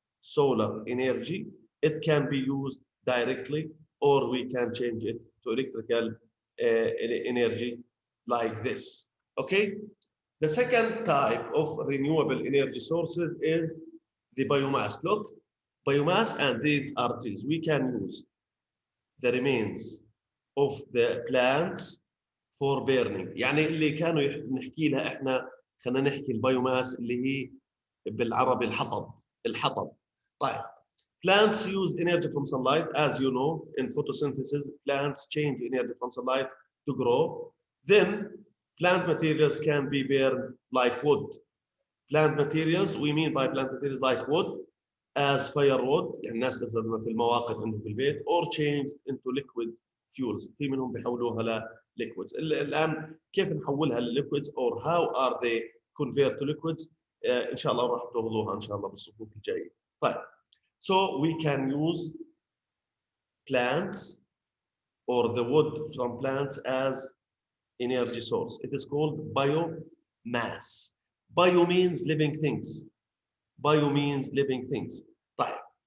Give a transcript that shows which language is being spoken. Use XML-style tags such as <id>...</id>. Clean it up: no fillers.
<en>Solar energy, it can be used directly, or we can change it to electrical energy like this. Okay? The second type of renewable energy sources is the biomass. Look, biomass, and these are trees. We can use the remains of the plants for burning.</en> <ar>يعني اللي كانوا نحكي لها احنا، خلينا نحكي البيوماس اللي هي بالعربي الحطب. طيب.</ar> <en>Plants use energy from sunlight, as you know, in photosynthesis. Plants change energy from sunlight to grow. Then plant materials can be burned like wood. Plant materials, we mean by plant materials like wood, as firewood,</en> <ar>يعني الناس تستخدمها في المواقد عندهم في البيت,</ar> <en>or changed into liquid fuels.</en> <ar>في منهم بيحولوها ل liquids. الآن كيف نحولها ل</ar> <en>liquids, or how are they convert to liquids?</en> <ar>إن شاء الله راح تاخذوها إن شاء الله بالصفوف الجاية. طيب.</ar> <en>So we can use plants or the wood from plants as energy source. It is called biomass. Bio means living things. Bio means living things. Right.</en>